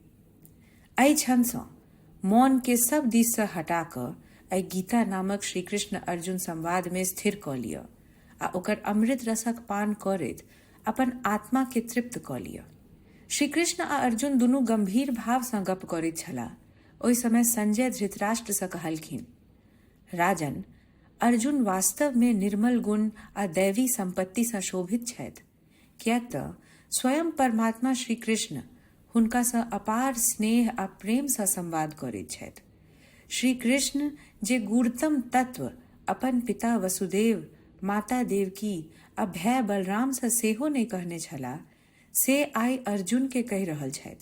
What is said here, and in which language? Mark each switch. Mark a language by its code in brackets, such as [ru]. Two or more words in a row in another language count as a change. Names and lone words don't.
[mai] एहि क्षणसँ मौन के सब दिससँ हटा कऽ एहि गीता नामक श्री कृष्ण अर्जुन संवाद में स्थिर कऽ लिअ आ ओकर अमृत रसक पान करैत अपन आत्मा के तृप्त कऽ लिअ। श्री कृष्ण आ अर्जुन दुनू गंभीर भावसँ गप करैत छलाह। ओहि समय संजय धृतराष्ट्रसँ कहलखिन, राजन, अर्जुन वास्तव में निर्मल गुण आ दैवी संपत्तिसँ शोभित छथि, किएक तऽ स्वयं परमात्मा श्री कृष्ण हुनकासँ अपार स्नेह आ प्रेमसँ संवाद करैत छथि। श्री कृष्ण जे गूढ़तम तत्व अपन पिता वसुदेव, माता देवकी आ भाय बलरामसँ सेहो नहि कहने छलाह, से आइ अर्जुन के कहि रहल छथि।